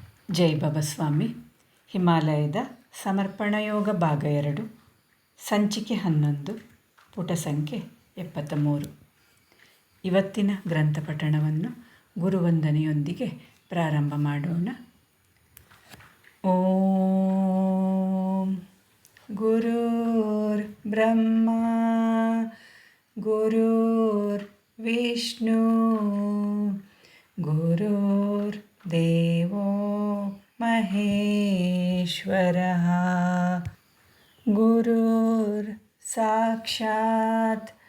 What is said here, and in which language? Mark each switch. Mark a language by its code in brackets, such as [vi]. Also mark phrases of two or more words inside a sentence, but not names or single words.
[kn] ಜೈ ಬಾಬಾಸ್ವಾಮಿ. ಹಿಮಾಲಯದ ಸಮರ್ಪಣಯೋಗ ಭಾಗ 2, ಸಂಚಿಕೆ 11, ಪುಟ ಸಂಖ್ಯೆ 73. ಇವತ್ತಿನ ಗ್ರಂಥ ಪಠಣವನ್ನು ಗುರುವಂದನೆಯೊಂದಿಗೆ ಪ್ರಾರಂಭ ಮಾಡೋಣ. [sa] ಓಂ ಗುರುರ್ ಬ್ರಹ್ಮ ಗುರುರ್ ವಿಷ್ಣು ಗುರುರ್ ದೇವೋ ಮಹೇಶ್ವರಃ ಗುರುರ್ ಸಾಕ್ಷಾತ್